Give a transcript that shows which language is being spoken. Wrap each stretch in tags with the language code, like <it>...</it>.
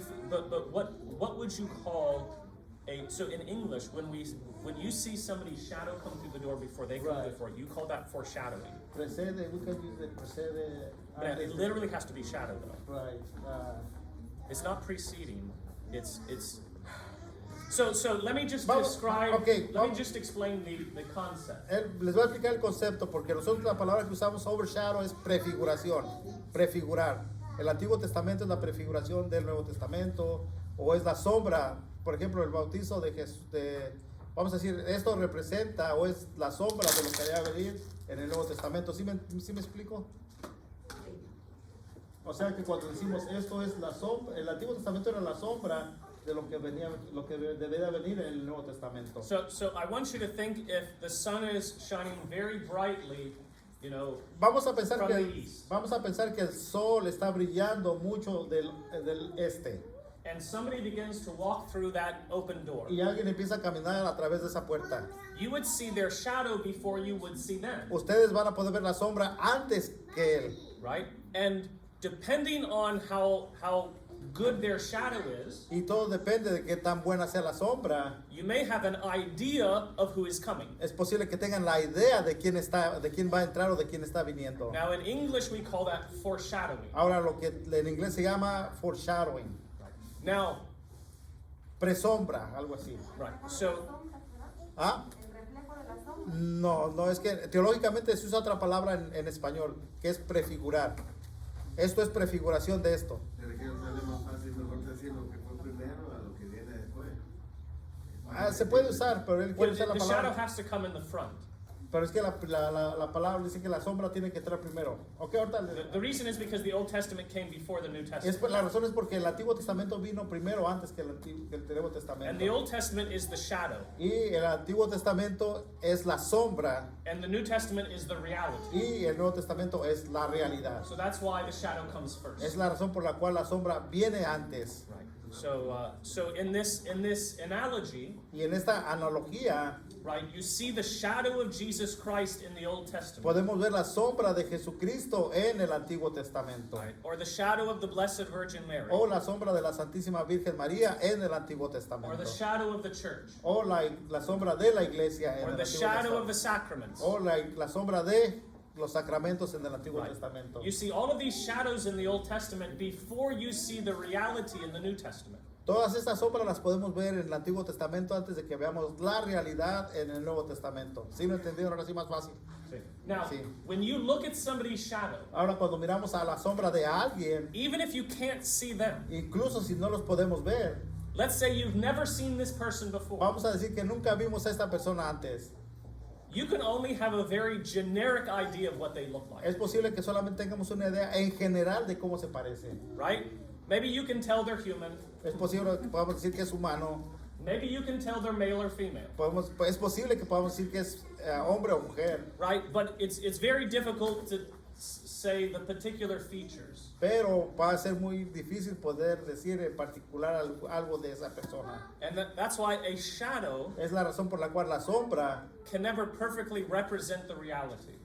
<en>But what would you call so in English when you see somebody's shadow come through the door before they come Right. through the door, you call that foreshadowing. Precede, we can use the precede. But it literally has to be shadow though. Right. It's not preceding. It's so let me just</en> <es>Vamos-</es> <en>describe. okay, let me</en> <es>vamos-</es> <en>just explain the concept.</en> <es>Les voy a explicar el concepto porque nosotros la palabra que usamos overshadow es prefiguración, prefigurar. El Antiguo Testamento es la prefiguración del Nuevo Testamento o es la sombra. Por ejemplo, el bautizo de Jesús, vamos a decir, esto representa o es la sombra de lo que debe venir en el Nuevo Testamento. ¿Sí me explico? O sea que cuando decimos esto es la sombra, el Antiguo Testamento era la sombra de lo que debía venir en el Nuevo Testamento.</es> <en>So I want you to think if the sun is shining very brightly, you know,</en> <es>Vamos a pensar</es> <en>from</en> <es>que</es> <en>the east,</en> <es>el sol está brillando mucho del este</es> <en>and somebody begins to walk through that open door.</en> <es>y alguien empieza a caminar a través de esa puerta.</es> <en>You would see their shadow before you would see them,</en> <es>Ustedes van a poder ver la sombra antes que él.</es> <en>right? And depending on how good their shadow is,</en> <es>Y todo depende de qué tan buena sea la sombra.</es> <en>you may have an idea of who is coming.</en> <es>Es posible que tengan la idea de quién va a entrar o de quién está viniendo.</es> <en>Now in English we call that foreshadowing.</en> <es>Ahora lo que en inglés se llama foreshadowing,</es> <en>Now,</en> <es>presombra, algo así.</es> <en>right, so</en> <es>¿Ah? No, es que teológicamente se usa otra palabra en español, que es prefigurar. Esto es prefiguración de esto. Pero que sale más fácil mejor decir lo que fue primero a lo que viene después. Se puede usar, pero él quiere</es> <en>well,</en> <es>usar la</es> <en>the shadow</en> <es>palabra.</es> <en>has to come in the front.</en> <es>Pero es que la palabra dice que la sombra tiene que entrar primero. Ok, ahorita.</es> <en>The reason is because the Old Testament came before the New Testament.</en> <es>La razón es porque el Antiguo Testamento vino primero antes que el Nuevo</es> <en>And the</en> <es>Testamento.</es> <en>Old Testament is the shadow,</en> <es>Y el Antiguo Testamento es la sombra</es> <en>and the New Testament is the reality.</en> <es>y el Nuevo Testamento es la realidad.</es> <en>So that's why the shadow comes first.</en> <es>Es la razón por la cual la sombra viene antes.</es> <en>Right. So in this analogy,</en> <es>Y en esta analogía</es> <en>right, you see the shadow of Jesus Christ in the Old Testament,</en> <es>podemos ver la sombra de Jesucristo en el Antiguo Testamento.</es> <en>right, or the shadow of the Blessed Virgin Mary,</en> <es>O la sombra de la Santísima Virgen María en el Antiguo</es> <en>or</en> <es>Testamento.</es> <en>the shadow of the church,</en> <es>O la sombra de la iglesia en</es> <en>or</en> <es>el</es> <en>the</en> <es>Antiguo</es> <en>shadow of the</en> <es>Testamento.</es> <en>sacraments.</en> <es>O la sombra de los sacramentos en el Antiguo</es> <en>Right.</en> <es>Testamento.</es> <en>You see all of these shadows in the Old Testament before you see the reality in the New Testament.</en> <es>Todas estas sombras las podemos ver en el Antiguo Testamento antes de que veamos la realidad en el Nuevo Testamento. ¿Sí lo entendieron? Ahora sí más fácil.</es> <en>Now,</en> <es>Sí.</es> <en>when you look at somebody's shadow,</en> <es>Ahora cuando miramos a la sombra de alguien,</es> <en>even if you can't see them,</en> <es>incluso si no los podemos ver,</es> <en>let's say you've never seen this person before,</en> <es>vamos a decir que nunca vimos a esta persona antes.</es> <en>you can only have a very generic idea of what they look like,</en> <es>Es posible que solamente tengamos una idea en general de cómo se parece.</es> <en>right? Maybe you can tell they're human.</en> <es>Es posible que podamos decir que es humano.</es> <en>Maybe you can tell they're male or female,</en> <es>Es posible que podamos decir que es hombre o mujer.</es> <en>right? But it's very difficult to say the particular features.</en> <es>Pero va a ser muy difícil poder decir en particular algo de esa persona.</es> <en>And that's why a shadow</en> <es>Es la razón por la cual la sombra</es> <en>can never perfectly represent the reality.</en>